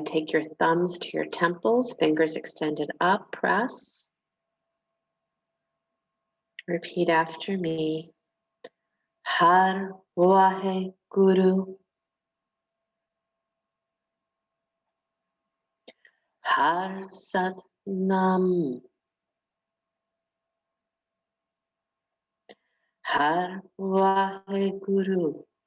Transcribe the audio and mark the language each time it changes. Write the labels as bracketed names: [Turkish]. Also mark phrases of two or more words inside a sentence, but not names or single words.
[English] Take your thumbs to your temples, fingers extended up, press. Repeat after me. [Punjabi] Har Vahe Guru. Har Sat Nam. Har Vahe Guru.